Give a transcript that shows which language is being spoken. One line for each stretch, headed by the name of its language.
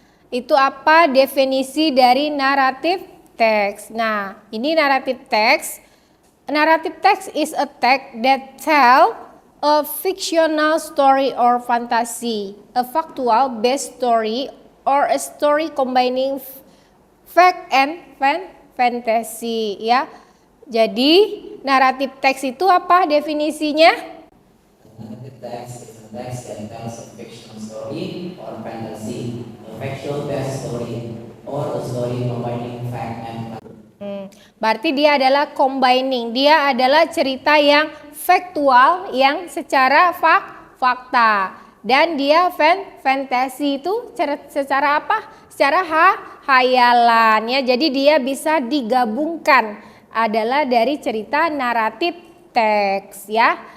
Indonesian: Itu apa definisi dari narrative text. Nah, ini narrative text.
English: Narrative text is a text that tell a fictional story or fantasy, a factual based story or a story combining fact and fantasy ya.
Indonesian: Jadi narrative text itu apa definisinya?
English: Narrative text is a text that tells a fictional story or fantasy, a factual based story, or a story combining fact and
Indonesian: Berarti dia adalah combining, dia adalah cerita yang faktual, yang secara fakta, dan dia fantasi itu secara apa? Secara hayalan ya. Jadi dia bisa digabungkan, adalah dari cerita naratif teks ya.